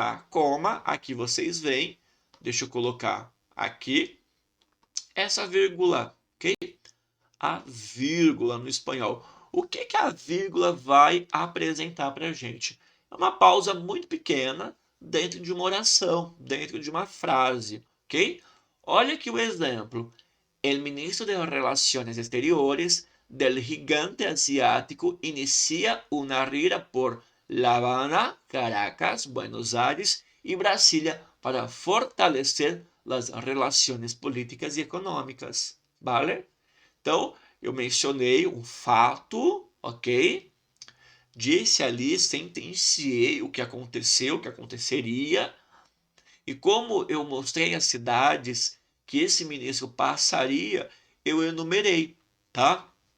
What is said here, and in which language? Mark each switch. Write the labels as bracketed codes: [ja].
[pt] coma, aqui vocês veem, deixa eu colocar aqui, essa vírgula, ok? A vírgula no espanhol. O que a vírgula vai apresentar para a gente? É uma pausa muito pequena dentro de uma oração, dentro de uma frase, ok? Olha aqui o exemplo. [es] El ministro de Relaciones Exteriores del gigante asiático inicia una gira por La Habana, Caracas, Buenos Aires y Brasilia para fortalecer las relaciones políticas y económicas, ¿vale? [pt] Então, eu mencionei um fato, ok? Disse ali, sentenciei o que aconteceu, o que aconteceria. E como eu mostrei as cidades que esse ministro passaria, eu enumerei, tá?